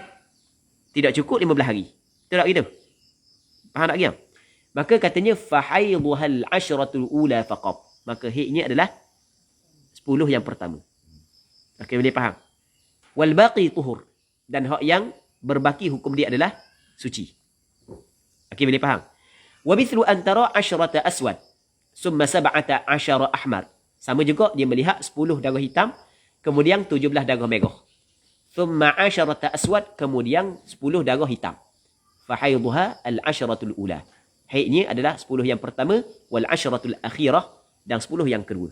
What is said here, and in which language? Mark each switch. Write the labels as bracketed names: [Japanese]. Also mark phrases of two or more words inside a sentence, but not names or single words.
[Malay] Tidak cukup 15 hari. Betul tak gitu? Faham tak dia? Maka katanya [Arabic] فحيضها العشرة الأولى فقط. [Malay] Maka haidnya adalah 10 yang pertama. Okey, boleh faham? [Arabic] والباقي طهر, [Malay] dan hak yang berbaki hukum dia adalah suci. Okey, boleh faham? [Arabic] ومثل أن ترى عشرة أسود ثم 17 أحمر. [Malay] Sama juga dia melihat 10 darah hitam, kemudian 17 darah merah. [Arabic] ثم 10 أسود, [Malay] kemudian 10 darah hitam. [Arabic] فحيضها العشرة الأولى. [Malay] Haidnya adalah 10 yang pertama, [Arabic] والعشرة الأخيرة, [Malay] dan 10 yang kedua.